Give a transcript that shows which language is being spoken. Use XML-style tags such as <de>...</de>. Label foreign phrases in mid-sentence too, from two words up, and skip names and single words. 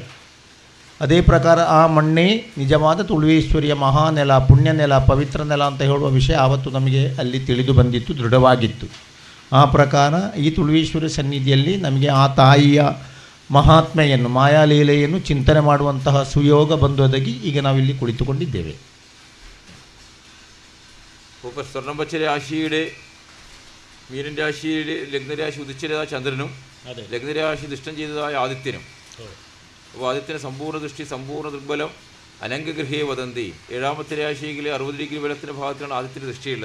<kn>ಅದೇ ಪ್ರಕಾರ ಆ ಮಣ್ಣೇ ನಿಜವಾದ ತುಳುವೀಶ್ವರಿಯ ಮಹಾನೆಲ, ಪುಣ್ಯ ನೆಲ, ಪವಿತ್ರ ನೆಲ ಅಂತ ಹೇಳುವ ವಿಷಯ ಆವತ್ತು ನಮಗೆ ಅಲ್ಲಿ ತಿಳಿದು ಬಂದಿತ್ತು, ದೃಢವಾಗಿತ್ತು. ಆ ಪ್ರಕಾರ ಈ ತುಳುವೀಶ್ವರಿ ಸನ್ನಿಧಿಯಲ್ಲಿ ನಮಗೆ ಆ ತಾಯಿಯ ಮಹಾತ್ಮೆಯನ್ನು, ಮಾಯಾಲೀಲೆಯನ್ನು ಚಿಂತನೆ ಮಾಡುವಂತಹ ಸುಯೋಗ ಬಂದೊದಗಿ ಈಗ ನಾವಿಲ್ಲಿ ಕುಳಿತುಕೊಂಡಿದ್ದೇವೆ.</kn> <ml>ഇപ്പോൾ സ്വർണ്ണംപച്ച രാശിയുടെ മീനൻ രാശിയുടെ ലഗ്നരാശി ഉദിച്ചതായ ചന്ദ്രനും ലഗ്നരാശി ദുഷ്ടം ചെയ്തതായ ആദിത്യനും. അപ്പോൾ ആദിത്യന് സമ്പൂർണ്ണ ദൃഷ്ടി, സമ്പൂർണ്ണ ദുർബലം,</ml> <sa>അനംഗഗൃഹേ വദന്തി.</sa> <ml>7ാമത്തെ രാശിയിലെ 60 ഡിഗ്രി ബലത്തിൻ്റെ ഭാഗത്തിലാണ് ആദിത്യന് ദൃഷ്ടിയുള്ളത്.</ml>